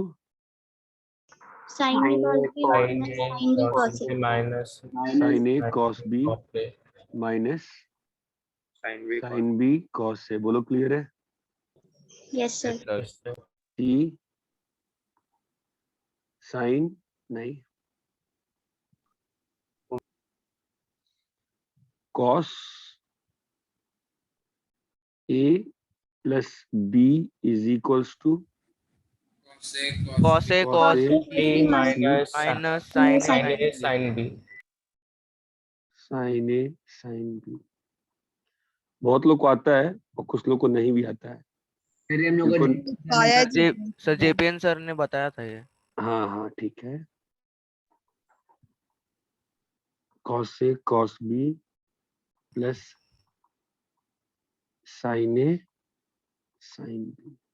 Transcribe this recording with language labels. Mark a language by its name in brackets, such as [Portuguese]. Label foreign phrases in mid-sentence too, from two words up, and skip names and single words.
[English] sin A cos B minus sin B cos A. माइनस sin a cos b minus साइन sin b cos a। [Hindi] बोलो क्लियर है? [English] Yes, sir. yes sir. t sin नहीं cos a plus b is equals to cos A cos A B minus minus sin sin A A sin sin B. B. sin a sin b. [Hindi] बहुत लोग को आता है और कुछ लोग को नहीं भी आता है। फिर हम लोग बिल्कुल। पाया जी सर जेपीएन सर ने बताया था ये। हाँ हाँ ठीक है। [English] cos A cos B plus sin a sin b.